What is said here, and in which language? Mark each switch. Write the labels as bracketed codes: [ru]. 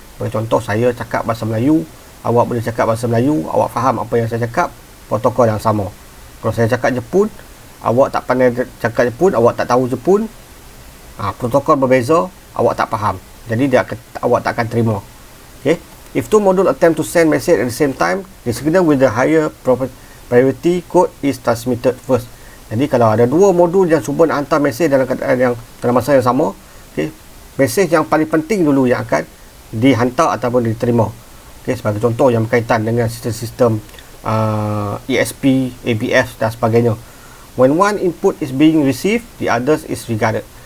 [ms] Bagi contoh, saya cakap bahasa Melayu, awak boleh cakap bahasa Melayu, awak faham apa yang saya cakap, protokol yang sama. Kalau saya cakap Jepun, awak tak pandai cakap Jepun, awak tak tahu Jepun, protokol berbeza, awak tak faham. Jadi awak tak akan terima. Okay. [en] If two module attempt to send message at the same time, the signal with the higher priority code is transmitted first. [ms] Jadi kalau ada dua modul yang cuba nak hantar mesej dalam keadaan yang dalam masa yang sama, okay, mesej yang paling penting dulu yang akan dihantar ataupun diterima. Okay, sebagai contoh yang berkaitan dengan sistem-sistem ESP, ABF dan sebagainya. [en] When one input is being received, the others is regarded.